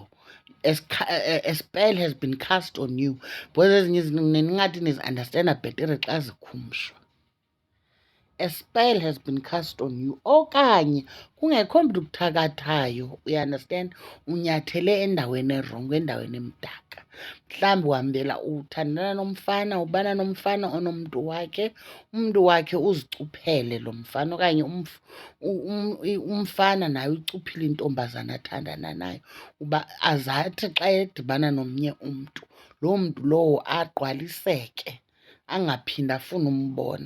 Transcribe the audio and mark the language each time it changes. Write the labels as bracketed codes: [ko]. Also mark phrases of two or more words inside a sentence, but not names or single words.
[en] A spell has been cast on you. [xh] Because ezinye izinto ningathi nizi-understanda bhetere xa zikhumshwa. [en] A spell has been cast on you. [xh] Okanye kungekho mntu kuthakathayo, [en] you understand? [xh] Unyathele endaweni erongo, endaweni emdaka. Mhlawumbi uhambela uthandana nomfana, ubana nomfana onomntu wakhe. Umntu wakhe uzicuphele lo mfana, okanye umfana naye uyicuphile intombazana athandana nayo, uba azathi xa edibana nomnye umntu, loo mntu lowo agqwaliseke, angaphinde afune umbona.